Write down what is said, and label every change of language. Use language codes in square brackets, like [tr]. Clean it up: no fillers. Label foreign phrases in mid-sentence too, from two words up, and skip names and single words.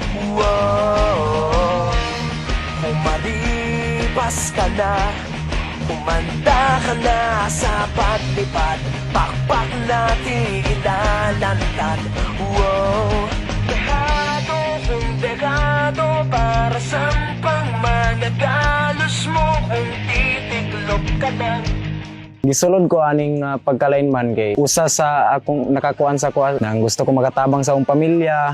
[tl] Kung maripas ka na, kumanda ka na sa paglipad, pakpak natin ilalantad. Dehado kung dehado, para saan pang managalos mo kung titiklop ka lang? [ceb] Gisulod ko aning pagka-lineman kay usa sa akong nakakuan sa kuha nang gusto ko makatabang sa akong pamilya.